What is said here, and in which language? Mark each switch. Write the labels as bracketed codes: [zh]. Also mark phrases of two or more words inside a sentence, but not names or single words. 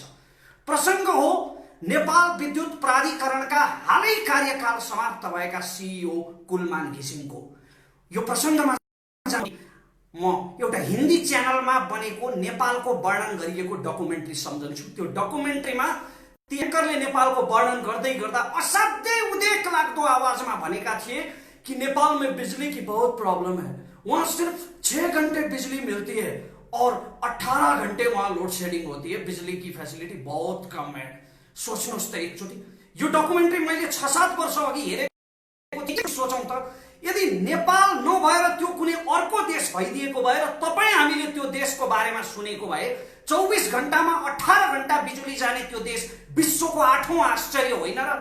[ne] प्रसङ्ग हो नेपाल विद्युत प्राधिकरणका हालै कार्यकाल समाप्त भएका सिइओ कुलमान घिसिङको। यो प्रसङ्गमा म एउटा हिन्दी च्यानलमा बनेको नेपालको वर्णन गरिएको डकुमेन्ट्री सम्झन्छु। त्यो डकुमेन्ट्रीमा एङ्करले नेपालको वर्णन गर्दै गर्दा असाध्यै उदेक लाग्दो आवाजमा भनेका थिए कि [hi] नेपाल में बिजली की बहुत प्रॉब्लम है, वहाँ सिर्फ 6 घंटे बिजली मिलती है और 18 घंटे वहाँ [en] load shedding [hi] होती है, बिजली की फैसिलिटी बहुत कम है। [ne] सोच्नुहोस् त एकचोटि, यो डकुमेन्ट्री मैले 6-7 वर्ष अघि हेरेको। सोचौँ त, यदि नेपाल नभएर त्यो कुनै अर्को देश भइदिएको भए र तपाईँ हामीले त्यो देशको बारेमा सुनेको भए 24 घण्टामा 18 घण्टा बिजुली जाने त्यो देश विश्वको 8औं आश्चर्य होइन र?